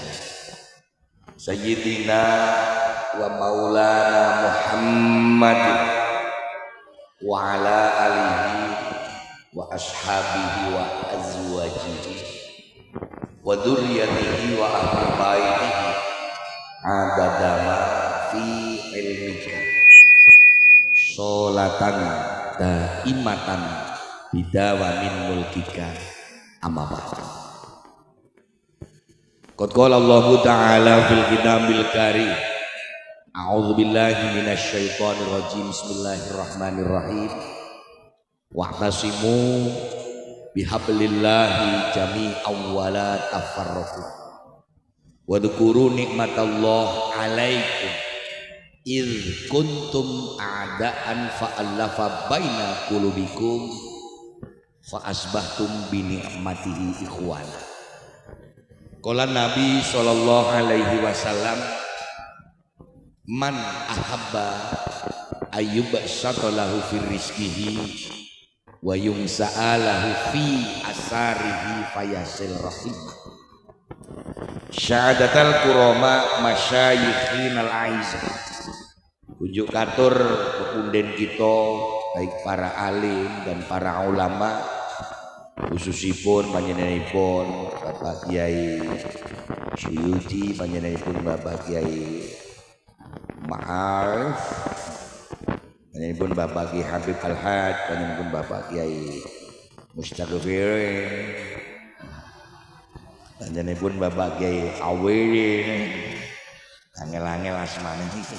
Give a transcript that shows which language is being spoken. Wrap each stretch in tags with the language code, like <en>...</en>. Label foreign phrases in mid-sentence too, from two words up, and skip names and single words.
<ar>سيدنا ومولانا محمد وعلى آله وأصحابه وأزواجه وذريته وأهل بيته عدد ما في علمك صلاة دائمة بدوام ملكك أما بعد. قد قال الله تعالى في الكتاب الكريم، أعوذ بالله من الشيطان الرجيم، بسم الله الرحمن الرحيم، واعتصموا بحبل الله جميعا ولا تفرقوا واذكروا نعمت الله عليكم إذ كنتم أعداء فألف بين قلوبكم فأصبحتم بنعمته إخوانا. قال النبي صلى الله عليه وسلم، من أحب أن يبسط له في رزقه وينسأ له في أثره فليصل رحمه. سادتنا الكرماء مشايخنا الأعزة, ujuk katur pepunden kita baik</ar> <id>para alim dan para ulama,</id> <jv>khususipun panjenenganipun Bapak Kiai Suyuti, panjenenganipun Bapak Kiai Ma'arif, panjenenganipun Bapak Kiai Habib Al-Had, panjenenganipun Bapak Kiai Mustaghfir, panjenenganipun Bapak Kiai Awil, angel-angel asmane iki.</jv>